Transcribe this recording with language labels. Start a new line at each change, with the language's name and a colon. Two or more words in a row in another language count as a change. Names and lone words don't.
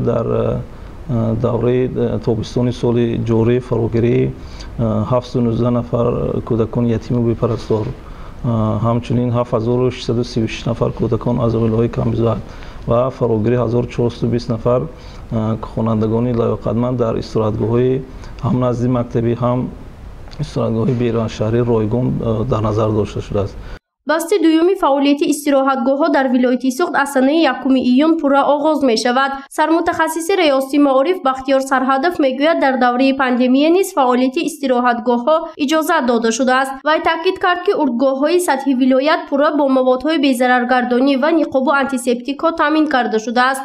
Tajik: Дар давраи тобистонии соли ҷорӣ фарогирии 719 нафар кӯдакони ятим ва бепарастор, ҳамчунин 7636 нафар кӯдакон аз оилаҳои камбизоат ва фарогирии 1420 нафар хонандагони лаёқатманд дар истироҳатгоҳҳои ҳам назди мактабӣ ҳам истироҳатгоҳҳои беруншаҳрӣ ройгон дар назар дошта шудааст. басти дуюми фаъолияти истироҳатгоҳҳо дар вилояти Суғд аз санаи 1 июн пурра оғоз мешавад. сармутахассиси раёсати маориф Бахтиёр Сарҳадов мегӯяд, дар давраи пандемия низ фаъолияти истироҳатгоҳҳо иҷозат дода шудааст. вай таъкид кард, ки урдгоҳҳои сатҳи вилоят пурра бо маводҳои безараргардонӣ ва ниқобу антисептикҳо таъмин карда шудааст.